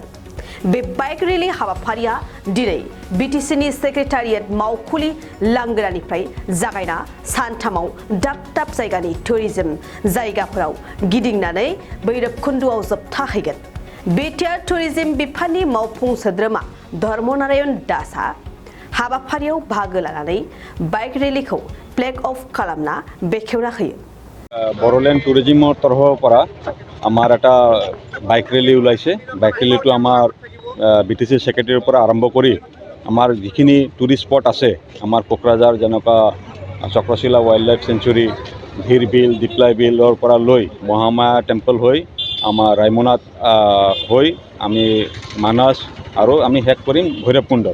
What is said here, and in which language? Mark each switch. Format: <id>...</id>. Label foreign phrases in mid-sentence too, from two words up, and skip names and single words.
<brx>बे बाइक रेली हाबाफारिया दिनै BTCनि सेक्रेटारियेट मावखुलि लांगोरानिफ्राय जागायना सानथामाव दाब दाब जायगानि टुरिज्म जायगाफोराव गिदिंनानै भैरबकुन्द'आव जोबथाहैगोन। बेटियार टुरिज्म बिफाननि मावफुं सोद्रोमा धर्मनारायण दासआ हाबाफारियाव बाहागो लानानै बाइक रेलीखौ</brx> <en>flag off</en> <brx>खालामना बेखेवना होयो।</brx> <as>बोडोलैंड टुरिज्মৰ তৰফৰ পৰা আমাৰ এটা বাইক ৰেলী ওলাইছে। বাইক ৰেলীটো আমাৰ BTC সেক্ৰেটাৰীৰ পৰা আৰম্ভ কৰি আমাৰ যিখিনি</as> <en>tourist spot</en> <as>আছে আমাৰ কোকৰাঝাৰ যেনেকুৱা চক্ৰশিলা ৱাইল্ড লাইফ চেঞ্চুৰী, ধীৰ বিল, দিপ্লাই বিলৰ পৰা লৈ মহামায়া টেম্পল হৈ আমাৰ ৰায়মনাত হৈ আমি মানস আৰু আমি শেষ কৰিম ভৈৰৱকুণ্ডত।</as>